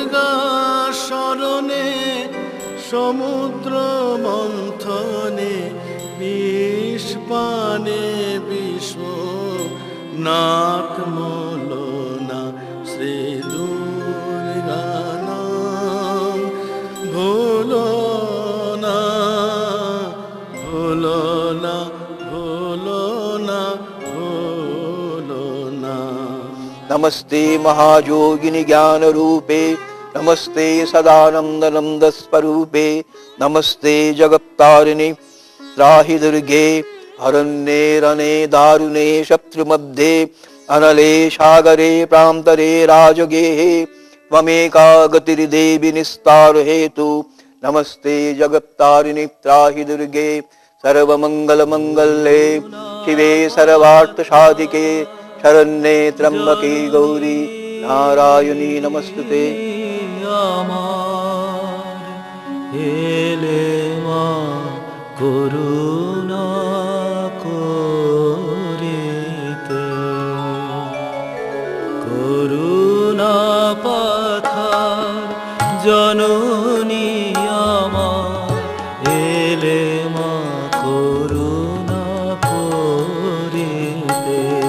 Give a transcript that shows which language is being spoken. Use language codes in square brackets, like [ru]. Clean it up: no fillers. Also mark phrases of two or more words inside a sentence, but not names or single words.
[bn] দুর্গা শরণে সমুদ্র মন্থনে বিষ পানে বিশ্ব নাক মলনা শ্রী দুর্গা নাম ভুলো না, ভুলো না, ভুলো না, ভুলো না। [sa] नमस्ते महायोगिनि ज्ञान रूपे, नमस्ते सदानंद नंद स्वरूपे, नमस्ते जगत्तारिणि त्राहि दुर्गे, हरण्ये रणे दारुणे शत्रुमध्ये, अनले सागरे प्रान्तरे राजगेहे, त्वमेका गतिर्देवि निस्तार हेतु। नमस्ते जगत्तारिणि त्राहि दुर्गे, सर्वमंगल मंगल्ये शिवे सर्वार्थ साधिके, शरण्ये त्र्यंबके गौरी नारायणी नमस्तुते। [bn] আমার এলে মা করুণা করিতে, করুণা পাথার জননী আমার এলে মা করুণা করিতে।